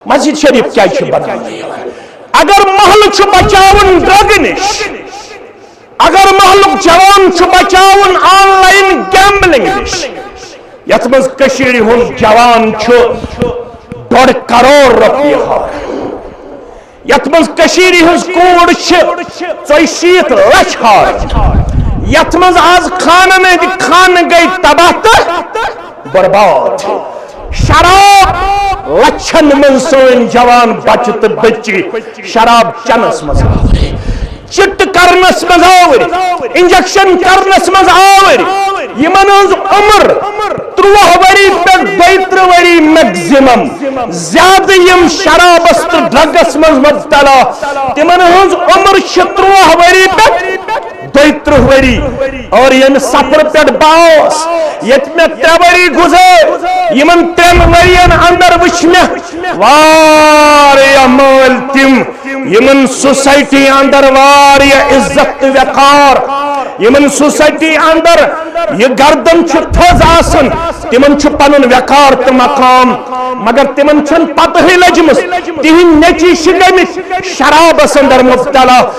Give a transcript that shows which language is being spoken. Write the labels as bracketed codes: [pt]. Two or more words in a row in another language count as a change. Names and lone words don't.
[ks] مسجد شریف کیا بنا اگر محل بچاون ڈرگ نش اگر محل جوان بچاون [en] online gambling [ks] نش یت مز کشیر ہن جوان 1.5 کروڑ روپیہ یت مز کشیر ہز کوڑ 60 لچھ یت مز آز خان گئی تباہ تو برباد شراب لچھن من سون جوان بچہ تو بچی شراب چنس مز چٹ کرنس مز آور انجیکشن کرنس مز آور یمن ہز عمر 30 وری پہ 32 وری میگزیمم زیادہ یم شرابس تو ڈرگس مز مبتلا تمن ہز عمر 30 وری پہ 32 وری اور یم سفر پہ باس یت میں 3 وری گزر یمن 3 ورین اندر وچ میں واریا مال تم یمن سوسائٹی اندر واریا عزت وقار یمن سوسائٹی اندر یہ گردن تھز آسن تمن پن وقار تو مقام مگر تمن چھن پتہ ہی لجمس تہن نیچی گمت شرابس اندر مبتلا